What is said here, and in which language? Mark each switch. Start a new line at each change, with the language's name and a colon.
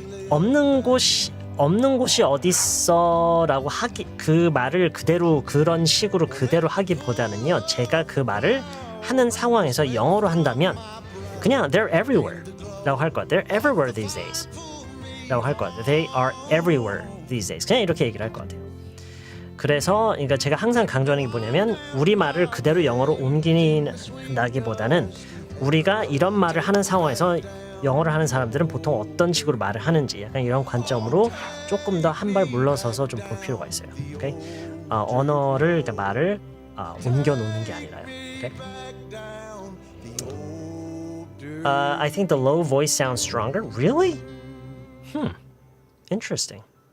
Korean: 없는 곳이 어디 있어라고 그 말을 그대로 그런 식으로 그대로 하기보다는요. 제가 그 말을 하는 상황에서 영어로 한다면 그냥
English: they're everywhere
Korean: 라고 할 거야.
English: They're everywhere these days.
Korean: 라고 할 것 같아요.
English: They are everywhere these days.
Korean: 그냥 이렇게 얘기를 할 것 같아요. 그래서 그러니까 제가 항상 강조하는 게 뭐냐면 우리말을 그대로 영어로 옮기기보다는 우리가 이런 말을 하는 상황에서 영어를 하는 사람들은 보통 어떤 식으로 말을 하는지 약간 이런 관점으로 조금 더 한 발 물러서서 좀 볼 필요가 있어요.
English: Okay?
Korean: 언어를 그러니까 말을 옮겨 놓는 게 아니라요.
English: Okay? I think the low voice sounds stronger. Really? Interesting.